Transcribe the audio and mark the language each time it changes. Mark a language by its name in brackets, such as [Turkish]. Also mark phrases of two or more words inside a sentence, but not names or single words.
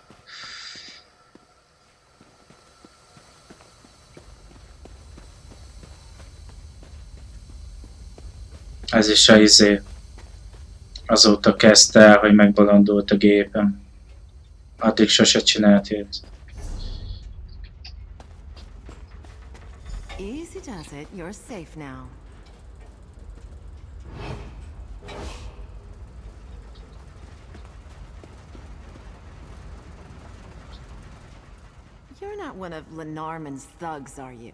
[Hungarian] Ez is a izé. Azóta kezdte el, hogy megbolondult a gépem. Addig sose csinált ilyet. [English] Easy does it. You're safe now. You're not one of Lenormand's thugs, are you?